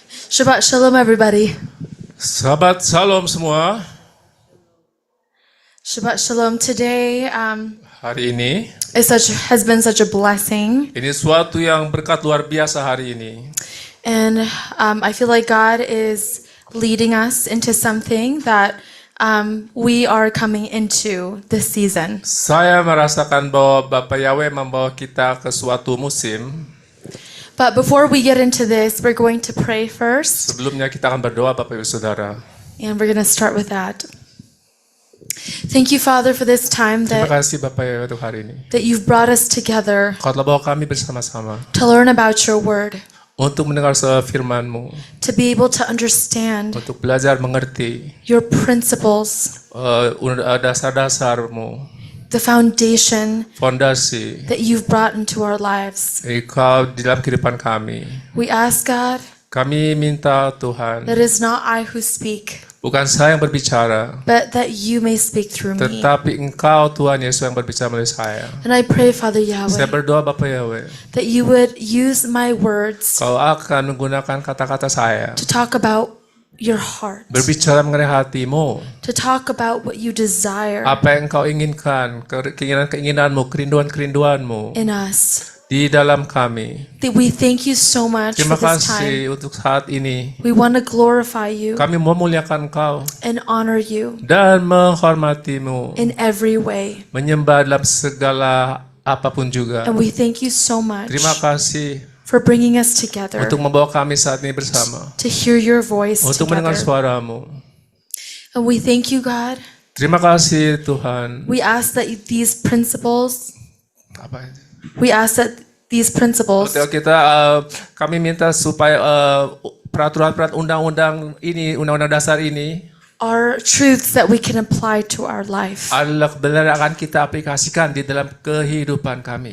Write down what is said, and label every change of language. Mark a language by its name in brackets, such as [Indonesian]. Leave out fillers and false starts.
[English] Shabbat Shalom, everybody. [Indonesian] Sahabat Salam semua, [English] Shabbat Shalom. Today [Indonesian] hari ini [English] has been such a blessing, [Indonesian] ini suatu yang berkat luar biasa hari ini. [English] and I feel like God is leading us into something that we are coming into this season. [Indonesian] Saya merasakan bahwa Bapak Yahweh membawa kita ke suatu musim. [English] But before we get into this, we're going to pray first, [Indonesian] Sebelumnya kita akan berdoa Bapak Ibu Saudara. [English] and we're going to start with that. Thank you, Father, for this time [Indonesian] Terima [English] that [Indonesian] kasih Bapak Yahweh untuk hari ini. [English] you've brought us together [Indonesian] Kau telah bawa kami bersama-sama [English] to learn about your word, [Indonesian] untuk mendengar firman-Mu, [English] to be able to understand [Indonesian] untuk belajar mengerti [English] your principles, [Indonesian] dasar-dasar-Mu, [English] the foundation [Indonesian] fondasi [English] that you've brought into our lives. [Indonesian] Kau di dalam kehidupan kami. [English] We ask, God, [Indonesian] Kami minta Tuhan, [English] that it's not I who speak, [Indonesian] bukan saya yang berbicara, [English] but that you may speak through me. [Indonesian] tetapi Engkau Tuhan Yesus yang berbicara melalui saya. [English] And I pray, Father [Indonesian] Saya [English] Yahweh, [Indonesian] berdoa Bapak Yahweh, [English] that you would use my words [Indonesian] Kau akan menggunakan kata-kata saya, [English] to talk about your heart, [Indonesian] berbicara mengenai hatimu, [English] to talk about what you desire [Indonesian] apa yang Kau inginkan, keinginan-keinginanmu, kerinduan-kerinduanmu [English] in us. [Indonesian] di dalam kami. [English] That we thank you so much [Indonesian] Terima [English] for this time. [Indonesian] kasih untuk saat ini. [English] We want to glorify you [Indonesian] Kami memuliakan Kau [English] and honor you [Indonesian] dan menghormatimu, [English] in every way. [Indonesian] menyembah dalam segala apapun juga. [English] And we thank you so much [Indonesian] Terima kasih [English] for bringing us together [Indonesian] untuk membawa kami saat ini bersama, [English] to hear your voice [Indonesian] untuk mendengar [English] together. [Indonesian] suaramu. [English] And we thank you, God. [Indonesian] Terima kasih Tuhan. [English] We ask that these principles, [Indonesian] Apa itu? [English] we ask that these principles [Indonesian] Kami minta supaya peraturan-peraturan undang-undang ini, undang-undang dasar ini [English] are truths that we can apply to our life. [Indonesian] adalah kebenaran yang akan kita aplikasikan di dalam kehidupan kami.